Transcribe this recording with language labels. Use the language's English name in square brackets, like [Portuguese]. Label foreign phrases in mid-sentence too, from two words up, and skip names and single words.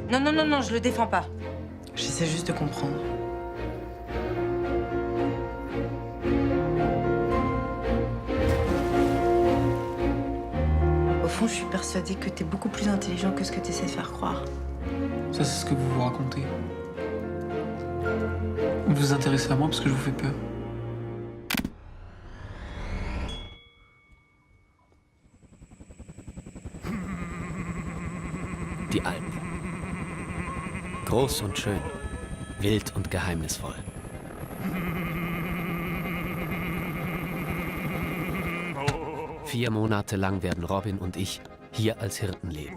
[French] Non, non, non, non, je le défends pas. J'essaie juste de comprendre. Au fond, je suis persuadée que t'es beaucoup plus intelligent que ce que t'essaies de faire croire. Ça, c'est ce que vous vous racontez. Vous vous intéressez à moi parce que je vous fais peur. [German] Die Alpen. Groß und schön, wild und geheimnisvoll. Vier Monate lang werden Robin und ich hier als Hirten leben.